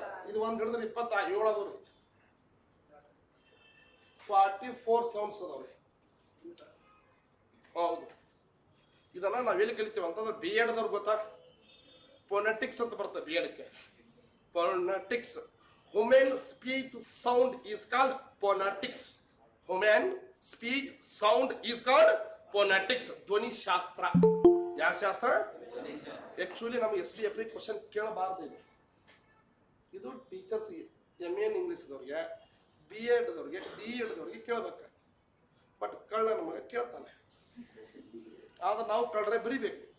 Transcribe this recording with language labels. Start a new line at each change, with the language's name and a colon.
Kannada: ಇದು ಒಂದ್ ಹಿಡಿದ್ರೆ 27 ಅದಾವ್ರಿ. 44 ಸೌಂಡ್ಸ್ ಅದಾವ್ರಿ. ಹೌದು. ಇದನ್ನ ನಾವೆಲ್ಲಿ ಕಲಿತೀವಿ ಅಂತಂದ್ರೆ B.Ed ದವ್ರು ಗೊತ್ತಾ? ಫೋನೆಟಿಕ್ಸ್ ಅಂತ ಬರ್ತದೆ B.Edಕ್ಕೆ. Phonetics.
English: Human speech sound is called phonetics. Human speech sound is called phonetics.
Kannada: ಧ್ವನಿ ಶಾಸ್ತ್ರ. ಯಾವ ಶಾಸ್ತ್ರ? ಆಕ್ಚುಲಿ ನಮಗೆ SDFP ಕ್ವಶನ್ ಕೇಳಬಾರ್ದು. ಇದು teachers MA English ದವ್ರಿಗೆ, B.Ed ದವ್ರಿಗೆ, D.Ed ದವ್ರಿಗೆ ಕೇಳಬೇಕು. ಬಟ್ ಕಳ್ಳ ನಮಗೆ ಕೇಳ್ತಾನೆ. ಆದ್ರೆ ನಾವು ಕಳ್ಳರೆ ಬರಿಬೇಕು.